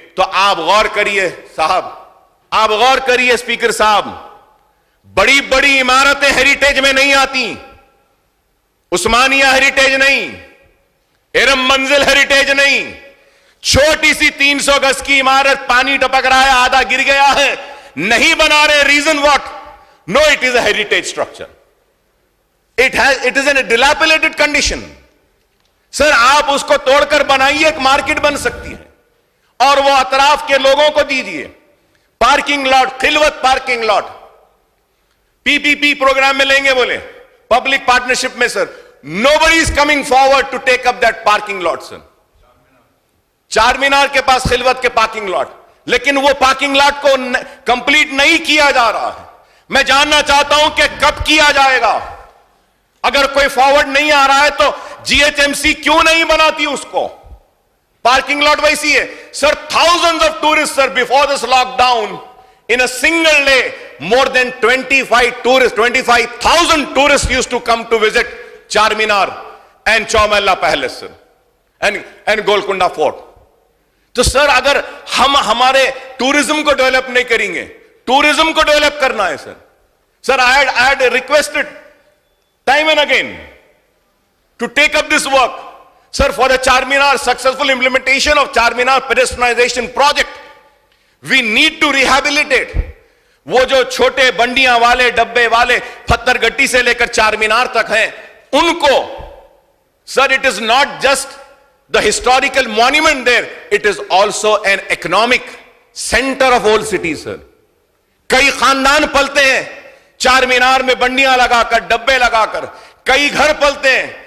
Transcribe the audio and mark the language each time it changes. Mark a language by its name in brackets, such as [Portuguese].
[Urdu] تو آپ غور کریے صاحب, آپ غور کریے اسپیکر صاحب, بڑی بڑی عمارتیں ہیریٹیج میں نہیں آتی. عثمانیہ ہیریٹیج نہیں, ارم منزل ہیریٹیج نہیں, چھوٹی سی 300 گز کی عمارت پانی ٹپک رہا ہے, آدھا گر گیا ہے, نہیں بنا رہے. [English] Reason what? No, it is a heritage structure. It is in a dilapidated condition. [Urdu] سر آپ اس کو توڑ کر بنائیے, ایک مارکیٹ بن سکتی ہے, اور وہ اطراف کے لوگوں کو دیجئے. پارکنگ لاٹ, خلوت پارکنگ لاٹ, PPP پروگرام میں لیں گے بولے, پبلک پارٹنرشپ میں. [English] Sir nobody is coming forward to take up that parking lot. [Urdu] سر چار مینار کے پاس خلوت کے پارکنگ لاٹ, لیکن وہ پارکنگ لاٹ کو کمپلیٹ نہیں کیا جا رہا ہے. میں جاننا چاہتا ہوں کہ کب کیا جائے گا؟ اگر کوئی فارورڈ نہیں آ رہا ہے تو جی ایچ ایم سی کیوں نہیں بناتی اس کو؟ پارکنگ لاٹ ویسی ہے سر. [English] thousands of tourists sir before this lockdown in a single day more than 25,000 tourists used to come to visit Charminar and Chowmahalla Palace sir and Golconda Fort. [Urdu] تو سر اگر ہم ہمارے ٹورزم کو ڈیولپ نہیں کریں گے, ٹورزم کو ڈیولپ کرنا ہے سر. [English] Sir I had requested time and again to take up this work. Sir, for the Charminar, successful implementation of Charminar pedestrianization project, we need to rehabilitate. [Urdu] وہ جو چھوٹے بنڈیاں والے ڈبے والے پتھر گٹی سے لے کر چارمینار تک ہیں ان کو سر [English] it is not just the historical monument there, it is also an economic center of old city sir. [Urdu] کئی خاندان پلتے ہیں چارمینار میں بنڈیاں لگا کر ڈبے لگا کر, کئی گھر پلتے ہیں.